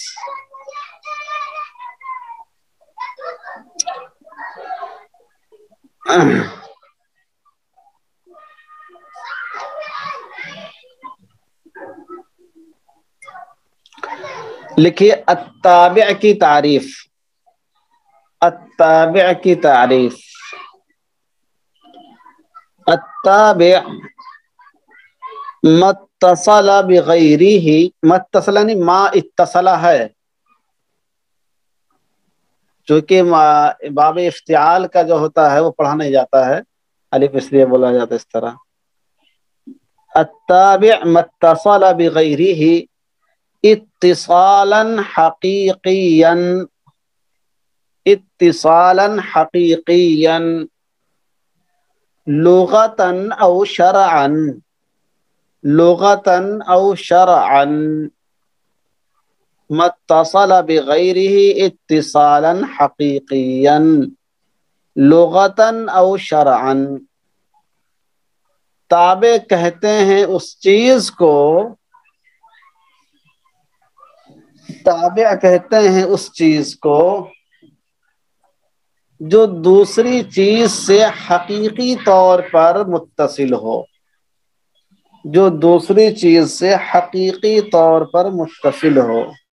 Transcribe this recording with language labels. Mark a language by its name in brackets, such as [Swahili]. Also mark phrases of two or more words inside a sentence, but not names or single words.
[Urdu] لکھیے التابع کی تعریف، التابع کی تعریف، [Arabic] التابع متصل بغیرہ، متصل یعنی ما اتصل ہے، [Urdu] چونکہ باب افتعال کا جو ہوتا ہے وہ پڑھا نہیں جاتا ہے، الف اس لیے بولا جاتا ہے اس طرح۔ [Arabic] التابع متصل بغیرہ اتصالا حقیقیا، اتصالا حقیقیا لغتا او شرعا، لغتا او شرعا، متصل بغیرہ اتصالا حقیقیا لغتا او شرعا۔ [Urdu] تابع کہتے ہیں اس چیز کو، تابع کہتے ہیں اس چیز کو جو دوسری چیز سے حقیقی طور پر متصل ہو، جو دوسری چیز سے حقیقی طور پر متصل ہو۔